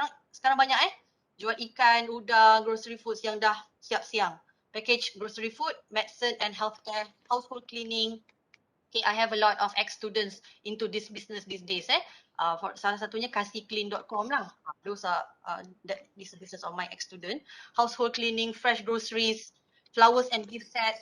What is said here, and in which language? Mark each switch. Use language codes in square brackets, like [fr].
[ms] Sekarang banyak jual ikan, udang, grocery foods yang dah siap siang. [en] Package grocery food, medicine and healthcare, household cleaning. Okay, I have a lot of ex-students into this business these days. [ms] For salah satunya kasihclean.com lah. [en] Those are this business of my ex-student. Household cleaning, fresh groceries, flowers and gift sets.